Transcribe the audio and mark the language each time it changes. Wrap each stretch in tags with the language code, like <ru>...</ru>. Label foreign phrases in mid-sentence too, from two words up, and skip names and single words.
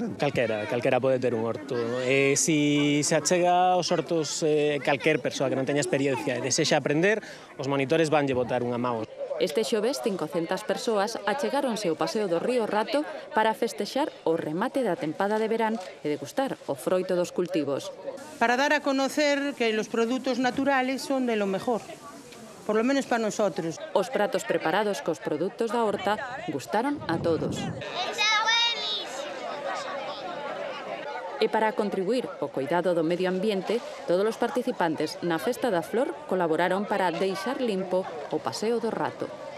<gl>Calquera pode ter un horto. Si se achega aos hortos calquer persoa que non teña experiencia e desexa aprender, os monitores vanlle botar unha mão. Este xoves, 500 persoas achegáronse ao Paseo do Río Rato para festexar o remate da tempada de verán e degustar o froito dos cultivos.</gl> <es>Para dar a conocer que los productos naturales son de lo mejor, por lo menos para nosotros.</es> <gl>Os pratos preparados cos produtos da horta gustaron a todos. E para contribuir ao cuidado do medio ambiente, todos os participantes na Festa da Flor colaboraron para deixar limpo o Paseo do Rato.</gl>